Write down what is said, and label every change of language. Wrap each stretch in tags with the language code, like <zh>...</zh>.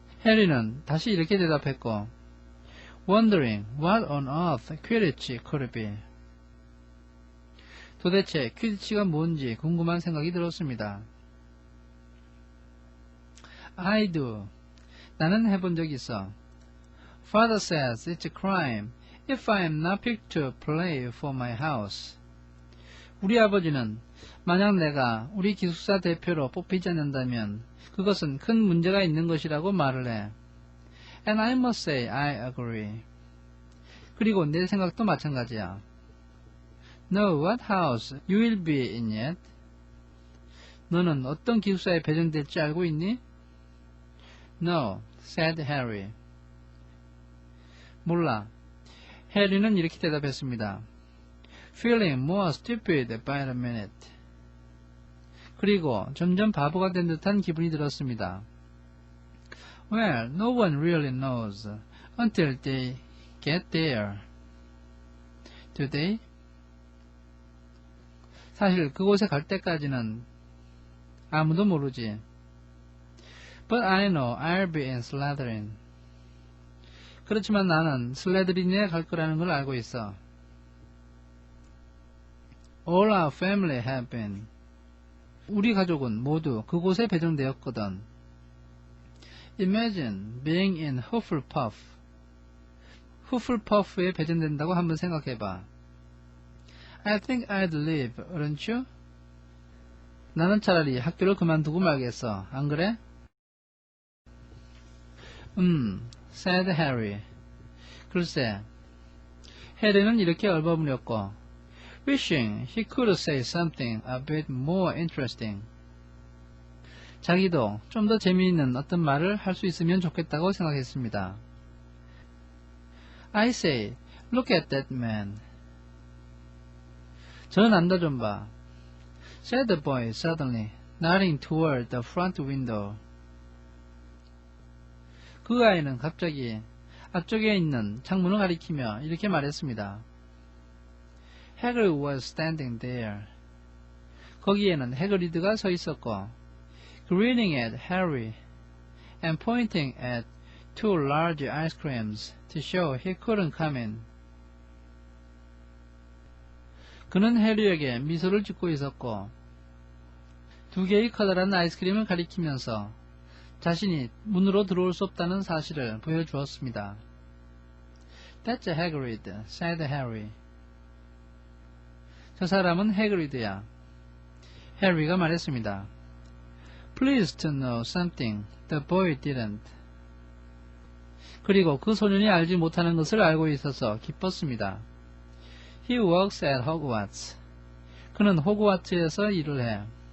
<ko>해리는 다시 이렇게 대답했고</ko> <en>Wondering what on earth quidditch could be.</en> <ko>도대체 퀴디치가 뭔지 궁금한 생각이 들었습니다.</ko> <en>I do.</en> <ko>나는 해본 적 있어.</ko> <en>Father says it's a crime if I am not picked to play for my house.</en> <ko>우리 아버지는 만약 내가 우리 기숙사 대표로 뽑히지 않는다면 그것은 큰 문제가 있는 것이라고 말을 해.</ko> <en>And I must say I agree.</en> <ko>그리고 내 생각도 마찬가지야.</ko> <en>No, what house you will be in yet?</en> <ko>너는 어떤 기숙사에 배정될지 알고 있니?</ko> <en>No, said Harry.</en> <ko>몰라. 해리는 이렇게 대답했습니다.</ko> <en>Feeling more stupid by the minute.</en> <ko>그리고 점점 바보가 된 듯한 기분이 들었습니다.</ko> <en>Well, no one really knows until they get there. Do they?</en> <ko>사실 그곳에 갈 때까지는 아무도 모르지.</ko> <en>But I know I'll be in Slytherin.</en> <ko>그렇지만 나는 슬레드린에 갈 거라는 걸 알고 있어.</ko> <en>All our family have been.</en> <ko>우리 가족은 모두 그곳에 배정되었거든.</ko> <en>Imagine being in Hufflepuff.</en> <ko>후플퍼프에 배정된다고 한번 생각해봐.</ko> <en>I think I'd leave, wouldn't you?</en> <ko>나는 차라리 학교를 그만두고 말겠어. 안 그래?</ko> <en>said Harry.</en> <ko>글쎄. 해리는 이렇게 얼버무렸고</ko> <en>wishing he could say something a bit more interesting.</en> <ko>자기도 좀 더 재미있는 어떤 말을 할 수 있으면 좋겠다고 생각했습니다.</ko> <en>I say, look at that man.</en> <ko>저 남자 좀 봐.</ko> <en>said the boy suddenly, nodding toward the front window.</en> <ko>그 아이는 갑자기 앞쪽에 있는 창문을 가리키며 이렇게 말했습니다.</ko> <en>Hagrid was standing there.</en> <ko>거기에는 해그리드가 서 있었고,</ko> <en>grinning at Harry and pointing at two large ice creams to show he couldn't come in.</en> <ko>그는 해리에게 미소를 짓고 있었고, 두 개의 커다란 아이스크림을 가리키면서 자신이 문으로 들어올 수 없다는 사실을 보여주었습니다.</ko> <en>That's Hagrid, said Harry.</en> <ko>저 사람은 해그리드야. 해리가 말했습니다.</ko> <en>Pleased to know something the boy didn't.</en> <ko>그리고 그 소년이 알지 못하는 것을 알고 있어서 기뻤습니다.</ko> <en>He works at Hogwarts.</en> <ko>그는 호그와트에서 일을 해.</ko>